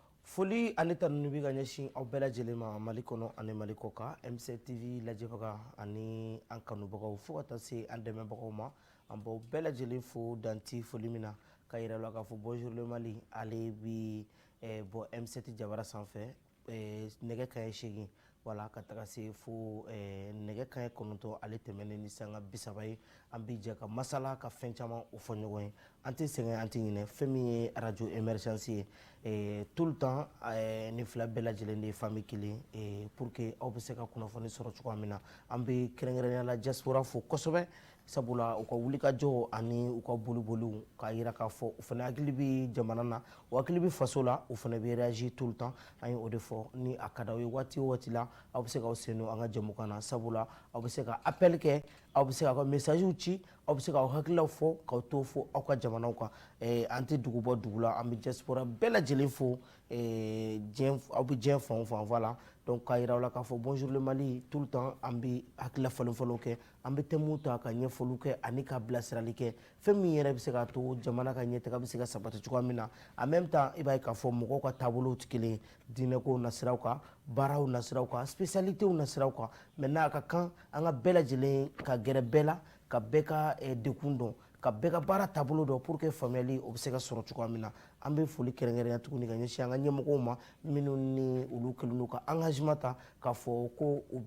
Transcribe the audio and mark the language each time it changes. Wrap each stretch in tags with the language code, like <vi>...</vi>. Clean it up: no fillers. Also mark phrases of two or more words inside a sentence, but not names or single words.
<bm>Foli ani tanubi ka ɲɛsin aw bɛɛ lajɛlen ma Mali kɔnɔ ani Mali kɔ kan MCTV lajɛbaga ani an kanubagaw fo ka taa se an dɛmɛbagaw ma an b'aw bɛɛ lajɛlen fo danti foli min na ka yira la k'a fɔ</bm> <fr>bonjour le Mali</fr> <bm>ale bi bɔ M7 Jabara sanfɛ nɛgɛ kaɲɛ 8 wala ka taga se fo nɛgɛ kaɲɛ 9 ale tɛmɛnen ni sanga 30 ye an bi jɛ ka masala ka fɛn caman o fɔ ɲɔgɔn ye an tɛ sɛgɛn an tɛ ɲinɛ fɛn min ye radio émergence ye</bm> <fr>tout le temps</fr> <bm>ni fila bɛɛ lajɛlen de ye famille kelen</bm> <fr>pour que</fr> <bm>aw bɛ se ka kunnafoni sɔrɔ cogoya min na an bɛ kɛrɛnkɛrɛnnenya la diaspora fo kosɛbɛ sabula u ka wulikajɔ ani u ka boliboliw k'a yira k'a fɔ u fana hakili bɛ jamana na u hakili bɛ faso la u fana bɛ réagir</bm> <fr>tout le temps</fr> <bm>an ye o de fɔ ni a ka d'aw ye waati o waati la aw bɛ se k'aw sen don an ka jɛmukan na sabula aw bɛ se ka appel kɛ aw bɛ se k'aw ka messagew ci aw bɛ se k'aw hakililaw fɔ k'aw to fɔ aw ka jamanaw kan an tɛ dugu bɔ dugu la an bɛ diaspora bɛɛ lajɛlen fo aw bɛ diɲɛ fan o fan</bm> <fr>voilà donc</fr> <bm>k'a yira aw la k'a fɔ</bm> <fr>bonjour le Mali tout le temps</fr> <bm>an bɛ hakilila falen-falenw kɛ an bɛ thèmes ta ka ɲɛfɔliw kɛ ani ka bilasirali kɛ fɛn min yɛrɛ bɛ se k'a to jamana ka ɲɛtaga bɛ se ka sabati cogoya min na</bm> <fr>en même temps</fr> <bm>i b'a ye k'a fɔ mɔgɔw ka taabolow tɛ kelen ye diinɛkow nasiraw kan baaraw nasiraw kan spécialitéw nasiraw kan maintenant a ka kan an ka bɛɛ lajɛlen ka gɛrɛ bɛɛ la ka bɛɛ ka dekun dɔn ka bɛɛ ka baara taabolo dɔn</bm> <fr>pour que</fr> <bm>faamuyali o bɛ se ka sɔrɔ cogoya min na an bɛ foli kɛrɛnkɛrɛnya tuguni ka ɲɛsin an ka ɲɛmɔgɔw ma minnu ni olu kɛlen don ka engagement ta k'a fɔ ko u</bm>